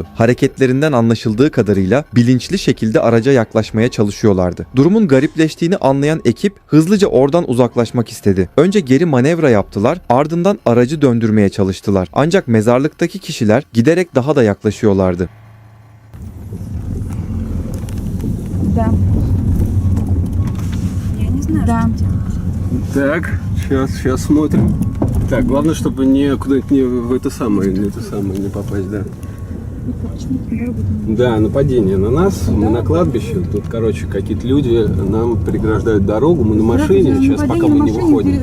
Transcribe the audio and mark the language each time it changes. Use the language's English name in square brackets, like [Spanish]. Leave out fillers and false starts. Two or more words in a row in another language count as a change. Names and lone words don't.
[Turkish] Hareketlerinden anlaşıldığı kadarıyla bilinçli şekilde araca yaklaşmaya çalışıyorlardı. Durumun garipleştiğini anlayan ekip hızlıca oradan uzaklaşmak istedi. Önce geri manevra yaptılar, ardından aracı döndürmeye çalıştılar. Ancak mezarlıktaki kişiler giderek daha da yaklaşıyorlardı. [Russian] Да. Да. Так, сейчас смотрим. Так, главное, чтобы не куда-нибудь не в не попасть, да. Да, нападение на нас, мы на кладбище, тут, короче, какие-то люди нам преграждают дорогу, мы на машине, сейчас пока мы не выходим.